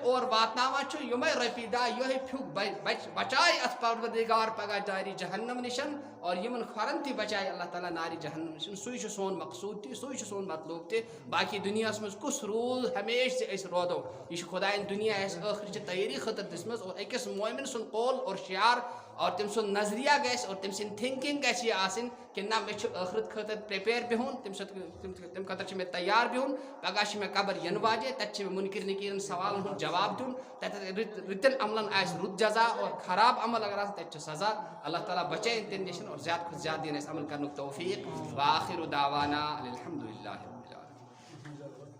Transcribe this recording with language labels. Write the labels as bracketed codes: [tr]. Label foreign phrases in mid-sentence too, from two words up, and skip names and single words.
[ks] اور واتناوان چھُ یِمے رۄپیہِ 10 یِہوے پھیُک بچایہِ اتھ پروردگار پگاہ نارِ جہنم نِشن اور یِمن کھۄرن تہِ بچایہِ اللہ تعالیٰ نارِ جہنم نِشن سُے چھُ سون مقصوٗد تہِ سُے چھُ سون مطلوب تہِ باقٕے دُنیاہس منٛز کُس روٗد ہمیشہِ زِ أسۍ روزو یہِ چھُ خۄداین دُنیا اَسہِ ٲخرٕچہِ تیٲری خٲطرٕ دِژمٕژ اور أکِس مومِن سُنٛد قول اور شعار اور تٔمۍ سُنٛد نظریہ گژھِ اور تٔمۍ سٕنٛدۍ تھِنکِنگ گژھِ یہِ آسٕنۍ کہِ نہ مےٚ چھُ ٲخرت خٲطرٕ پرٛیپیر بِہُن تَمہِ خٲطرٕ چھُ مےٚ تیار بِہُن پگاہ چھِ مےٚ قبر یِنہٕ واجیٚنۍ تَتہِ چھِ مےٚ مُنکِر نٔکیٖرن سوالن ہُنٛد جواب دیُن تَتٮ۪تھ رٕتٮ۪ن عملن آسہِ رُت جزا اور خراب عمل اگر آسہِ تَتہِ چھُ سزا اللہ تعالیٰ بچٲیِن تَمہِ نِش اور زیادٕ کھۄتہٕ زیادٕ دِیِن اَسہِ عمل کرنُک توفیٖق [ar] وآخِر دعوانا الحمدُ للہ رب العالمین.